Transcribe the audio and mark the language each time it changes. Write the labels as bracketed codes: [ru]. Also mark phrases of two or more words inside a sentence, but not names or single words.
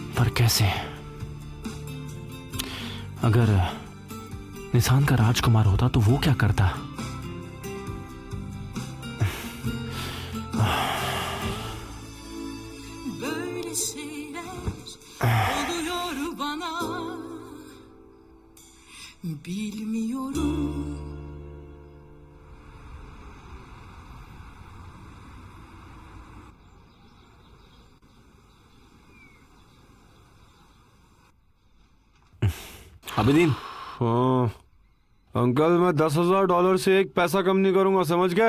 [hi] कैसे? अगर निशान का राजकुमार होता तो वो क्या करता? [tr] Böyle şeyler oluyor bana. Bilmiyorum. [hi] आबिदीन, हाँ अंकल, मैं $10,000 से एक पैसा कम नहीं करूंगा, समझ गए?